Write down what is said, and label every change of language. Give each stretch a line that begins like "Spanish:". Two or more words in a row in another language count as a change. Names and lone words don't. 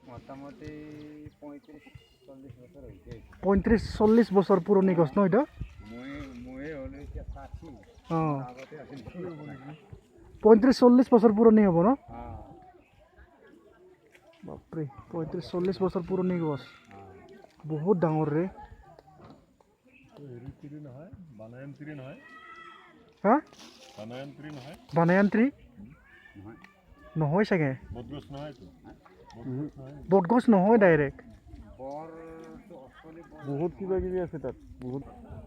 Bangla: মোটামুটি 35-40 বছর হয়েছে।
Assamese: 35-40 বছর পুরনো গছ ন এটা? মই হলে এতিয়া 60 আগতে আছিল 35-40 বছর পুরনো হব ন? হ্যাঁ বাপরে 35-40 বছর পুরনো গছ বহুত ডাঙর রে। নহয়
English: banyan tree
Assamese: নহয় হ্যাঁ
English: banyan tree
Assamese: নহয়
English: banyan tree
Assamese: নহয় নহয় চাগে বটগছ নহয় তো বটগছ নহয় ডাইরেক্ট বৰটো অষ্টলি বৰ বহুত কিবা কিবি আছে তাত বহুত